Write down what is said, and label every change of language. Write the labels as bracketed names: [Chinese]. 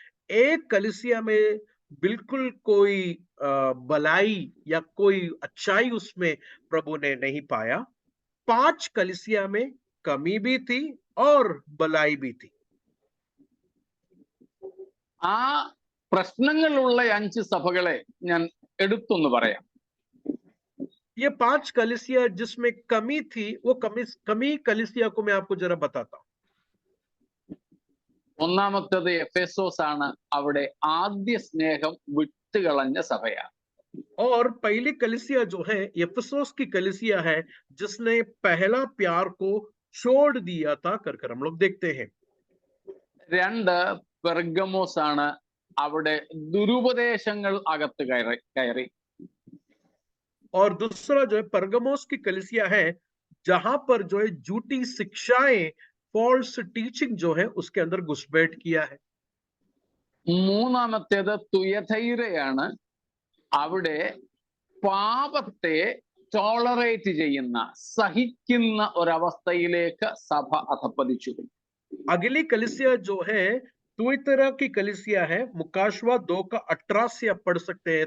[Hindi] एक कलीसिया में बिल्कुल कोई भलाई या कोई अच्छाई उसमें प्रभु ने नहीं पाया। 5 कलीसिया में कमी भी थी और भलाई भी थी। [Malayalam] ആ പ്രശ്നങ്ങളുള്ള 5 സഭകളെ ഞാൻ എടുത്തൊന്ന് പറയാം. [Hindi] ये 5 कलीसिया जिसमें कमी थी, वो कमी कलीसिया को मैं आपको जरा बताता हूं। [Malayalam] ഒന്നാമത്തേത് എഫെസോസ് ആണ്. അവിടെ ആദ്യ സ്നേഹം വിട്ടുകളഞ്ഞ സഭയാണ്. [Hindi] और पहली कलीसिया जो है एफेसोस की कलीसिया है, जिसने पहला प्यार को छोड़ दिया था कर हम लोग देखते हैं। [Malayalam] 2 പെർഗമോസ് ആണ്. അവിടെ ദുരുപദേശങ്ങൾ അകത്ത് കയറി. [Hindi] और दूसरा जो है परगमोस की कलीसिया है जहां पर जो है झूठी शिक्षाएं, [English] false teaching [Hindi] जो है उसके अंदर घुसपैठ किया है। [Malayalam] മൂന്നാമത്തേത് തുയഥൈരയാണ്. അവിടെ പാപത്തെ ടോളറേറ്റ് ചെയ്യുന്ന, സഹിക്കുന്ന ഒരവസ്ഥയിലേക്ക് സഭ അധപ്പതിച്ചു. [Hindi] अगली कलीसिया जो है तुइतरा की कलीसिया है, मुकाशवा 2:18 से आप पढ़ सकते हैं।